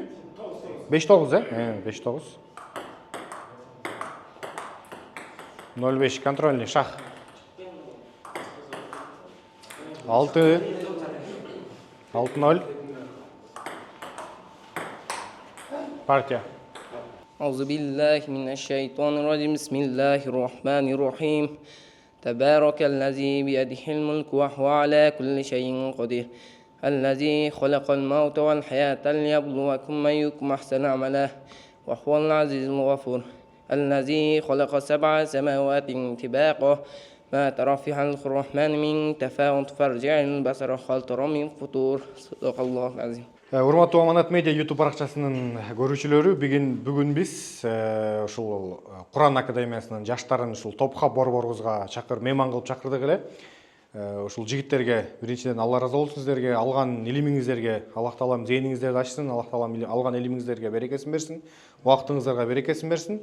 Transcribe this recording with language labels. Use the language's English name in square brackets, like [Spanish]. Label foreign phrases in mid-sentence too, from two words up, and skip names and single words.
[Russian] 5-9 he? 5-9. 0-5 контрольный шах. 6. 6-0. Партия. [Arabic] أعوذ بالله من الشيطان الرجيم بسم الله الرحمن الرحيم تبارك الذي بيده الملك وهو على كل شيء قدير الذي خلق الموت والحياة ليبلوكم أيكم أحسن عملا وهو العزيز الغفور الذي خلق 7 سماوات طباقا ما ترى في خلق الرحمن من تفاوت فارجع البصر هل ترى من فطور صدق الله العظيم. [Kyrgyz] Урматтуу Аманат медиа YouTube баракчасынын көрүүчүлөрү, бүгүн биз ушул Куран академиясынын жаштарын ушул топка борборубузга мейман кылып чакырдык эле. Ушул жигиттерге биринчиден Алла ыраазы болсун, сиздерге алган илимиңиздерге Аллах таалам зээниңиздерди ачсын, Аллах таалам алган илимиңиздерге берекесин берсин, убактыңыздарга берекесин берсин.